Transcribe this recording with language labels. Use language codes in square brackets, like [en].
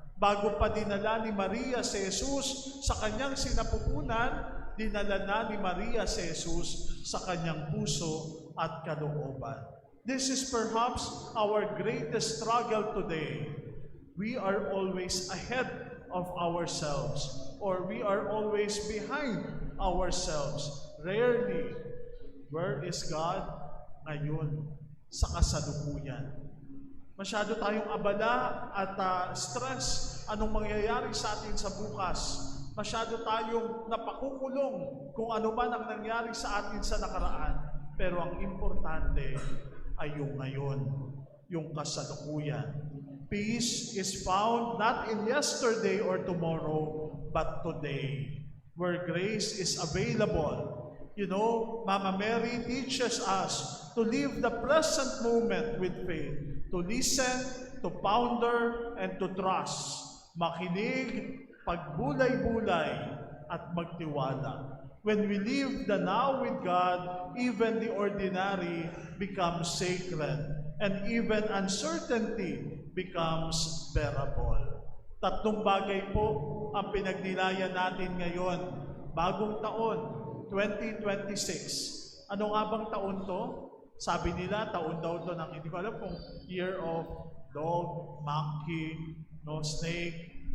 [tl] Bago pa dinala ni Maria si Jesus sa kanyang sinapupunan, dinala na ni Maria si Jesus sa kanyang puso at kalooban. [en] This is perhaps our greatest struggle today. We are always ahead of ourselves, or we are always behind ourselves. Rarely, where is God [tl] ngayon sa kasalukuyan? Masyado tayong abala at stress anong mangyayari sa atin sa bukas. Masyado tayong napakukulong kung ano man ang nangyari sa atin sa nakaraan. Pero ang importante ay yung ngayon, yung kasalukuyan. [en] Peace is found not in yesterday or tomorrow, but today, where grace is available. You know, Mama Mary teaches us to live the present moment with faith, to listen, to ponder, and to trust. [tl] Makinig, pagbulay-bulay, at magtiwala. [en] When we live the now with God, even the ordinary becomes sacred, and even uncertainty becomes bearable. [tl] Tatlong bagay po ang pinagnilayan natin ngayon. Bagong taon, 2026. Ano nga bang taon to? Sabi nila, taon daw to ng, hindi ko alam kung [en] year of dog, monkey, no, snake.